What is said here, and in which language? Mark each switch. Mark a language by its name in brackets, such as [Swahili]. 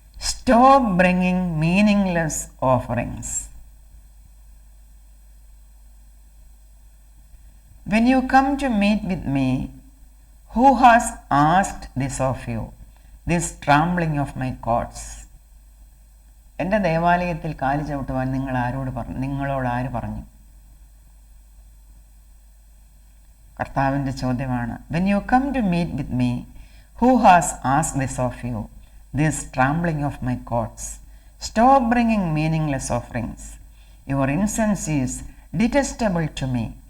[English] Stop bringing meaningless offerings. When you come to meet with me, who has asked this of you, this trampling of my courts? [Malayalam] എൻ്റെ ദേവാലയത്തിൽ കാല് ചവിട്ടുവാൻ നിങ്ങളോട് ആര് പറഞ്ഞു? കർത്താവിൻ്റെ ചോദ്യമാണ്. [English] When you come to meet with me, who has asked this of you, this trampling of my courts? Stop bringing meaningless offerings. Your incense is detestable to me.